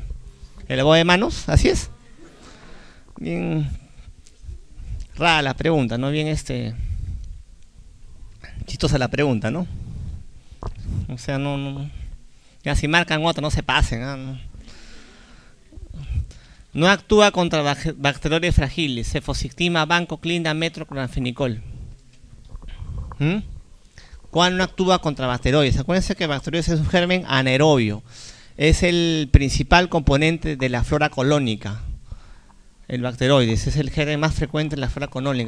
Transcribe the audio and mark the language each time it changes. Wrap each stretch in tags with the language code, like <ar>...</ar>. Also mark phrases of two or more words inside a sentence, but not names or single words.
<es>El lavado de manos, así es. Bien rara la pregunta, ¿no? Bien chistosa la pregunta, ¿no? O sea, no ya si marcan otra, no se pasen, ¿no? No actúa contra bacteriores fragiles, cefostigma, vancomicina, metro, clorfenicol. ¿Cuál no actúa contra bacteroides? Acuérdense que bacteroides es un germen anaerobio. Es el principal componente de la flora colónica. El bacteroides es el germen más frecuente en la flora colónica.</es>